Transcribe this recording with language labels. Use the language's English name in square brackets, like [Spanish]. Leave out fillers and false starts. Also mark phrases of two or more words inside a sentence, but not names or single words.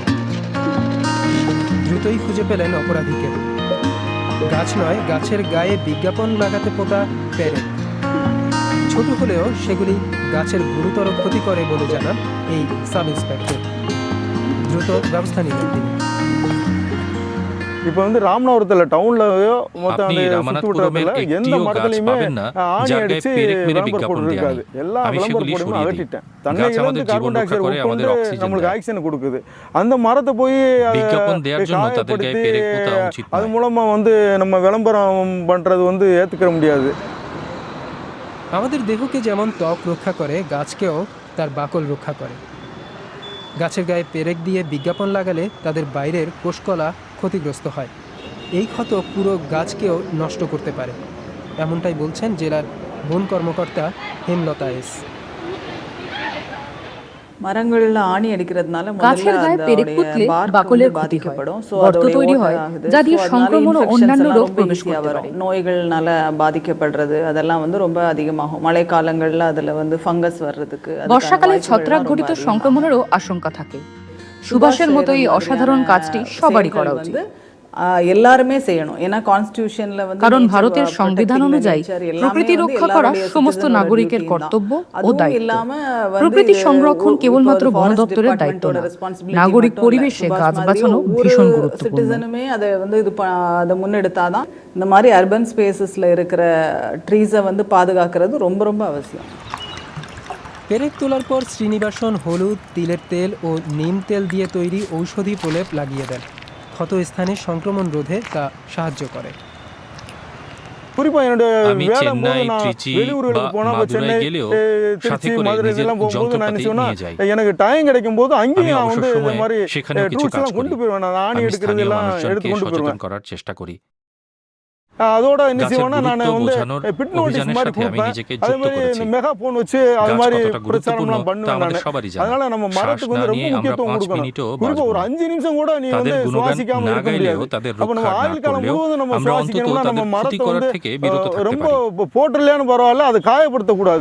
[Bangla] দ্রুতই খুঁজে পেলেন অপরাধীকে। গাছ নয়, গাছের গায়ে বিজ্ঞাপন লাগাতে পোতা পেরেক। ছোট হলেও সেগুলি গাছের গুরুতর ক্ষতি করে বলে জানান এই [English] sub inspector. [Bangla] দ্রুত ব্যবস্থা নিলেন তিনি। [Tamil] இப்போ வந்து ராமநாதபுரத்தில் டவுன்லயோ மொத்தம் சுற்றுவட்டாரத்தில் எந்த மரத்துலையுமே ஆணி அடிச்சு விளம்பர போட்டு இருக்காது. எல்லா விளம்பர போடுமே அகற்றிட்டேன். தன்னையிலிருந்து [English] carbon di oxide [Tamil] உட்கொண்டு நம்மளுக்கு ஆக்சிஜன் கொடுக்குது. அந்த மரத்தை போய் காயப்படுத்தி அது மூலமா வந்து நம்ம விளம்பரம் பண்றது வந்து ஏத்துக்க முடியாது। [Bangla] আমাদের দেহকে যেমন ত্বক রক্ষা করে, গাছকেও তার বাকল রক্ষা করে। গাছের গায়ে পেরেক দিয়ে বিজ্ঞাপন লাগালে তাদের বাইরের কোষকলা ক্ষতিগ্রস্ত হয়। এই ক্ষত পুরো গাছকেও নষ্ট করতে পারে, এমনটাই বলছেন জেলার বন কর্মকর্তা হেমলতা এস। [Tamil] மரங்கள்ல ஆணி அடிக்கிறதுனால [Bangla] গাছের গায়ে পেরেক পুঁতলে বাকলের ক্ষতি হয়, গর্ত তৈরি হয় যা দিয়ে সংক্রমণ ও অন্যান্য রোগ প্রবেশ করতে পারে। [Tamil] நோய்கள்னால பாதிக்கப்படுறது அதெல்லாம் வந்து ரொம்ப அதிகமாகும்। மழைக்காலங்கள்ல அதுல வந்து ஃபங்கஸ் வர்றதுக்கு, [Bangla] বর্ষাকালে ছত্রাক ঘটিত সংক্রমণেরও আশঙ্কা থাকে। সুভাষের মতো এই অসাধারণ কাজটি সবারই করা উচিত। [Tamil] எல்லாருமே செய்யணும், ஏன்னா কনস্টিটিউশনல வந்து [Bangla] কারণ ভারতের সংবিধান অনুযায়ী প্রকৃতি রক্ষা করা সমস্ত নাগরিকের কর্তব্য ও দায়িত্ব। প্রকৃতি সংরক্ষণ কেবলমাত্র বন দপ্তরের দায়িত্ব না, নাগরিক পরিবেশে গাছ বাঁচানো ভীষণ গুরুত্বপূর্ণ। [Tamil] சிட்டிசனுமே அதை வந்து அதை முன்னெடுத்தாதான் இந்த மாதிரி [English] urban spaces [Tamil] இருக்கிற ட்ரீஸை வந்து பாதுகாக்கிறது ரொம்ப ரொம்ப அவசியம்। [Bangla] পেরেক তোলার পর শ্রীনিবাসন হলুদ, তিলের তেল ও নিম তেল দিয়ে তৈরি ঔষধি প্রলেপ লাগিয়ে দেন। ক্ষত স্থানে সংক্রমণ রোধে তা সাহায্য করে। [Tamil] குறிப்பா என்னுடைய வேலை போது நான் வெளியூர்களுக்கு போனா சென்னை, திருச்சி, மதுரை எல்லாம் போகும்போது நான் என்ன எனக்கு டைம் கிடைக்கும் போது அங்கேயும் நான் வந்து இந்த மாதிரி டூல்ஸ் எல்லாம் கொண்டு போயிருவேன்। நான் ஆணி எடுக்கிறது எல்லாம் எடுத்து கொண்டு போயிருவேன்। [Bangla] করার চেষ্টা করি। [Tamil] அதோட என்ன செய்வேன்னா நான் வந்து [English] bit notice [Tamil] மாதிரி கொடுப்பேன்। அதே மாதிரி [English] mega phone [Tamil] வச்சு அது மாதிரி பிரச்சாரம்லாம் பண்ணுவேன் நான்। அதனால நம்ம மரத்துக்கு வந்து ரொம்ப முக்கியத்துவம் கொடுக்கணும்। குறிப்பா ஒரு 5 நிமிஷம் கூட நீ வந்து சுவாசிக்காம இருக்க முடியாது। அப்ப நம்ம ஆயுள் காலம் முழுவதும் நம்ம சுவாசிக்கணும்னா நம்ம மரத்தை வந்து ரொம்ப போட்டுடலையானு பரவாயில்ல, அதை காயப்படுத்தக்கூடாது।